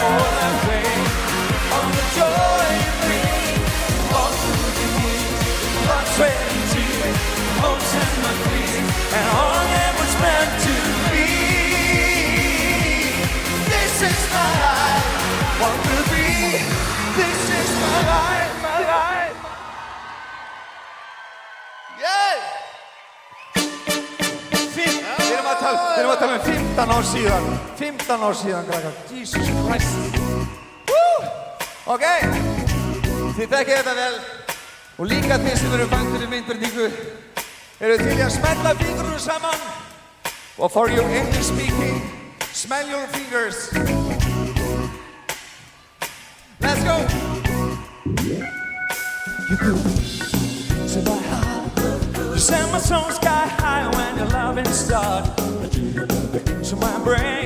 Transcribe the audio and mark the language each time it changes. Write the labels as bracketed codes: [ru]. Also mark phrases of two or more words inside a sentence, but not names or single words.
[en] All the pain, all the joy you bring, all through the years, blood, sweat, and tears, hopes and my fears, and all that was meant to be. This is my life. What will be? This is my life, my life. Yeah! [is] Við erum að tala um 15 ár síðan. 15 ár síðan, krakkar. [en] Jesus Christ. Woo! [is] Ok, þið þekkið þetta vel. Og líka þið sem eru fættir í myndverningu eru til í að smella fingrunum saman. [en] Og for your English speaking, smell your fingers. Let's go! You could to my heart. You send my soul sky high when your loving start. Into my brain.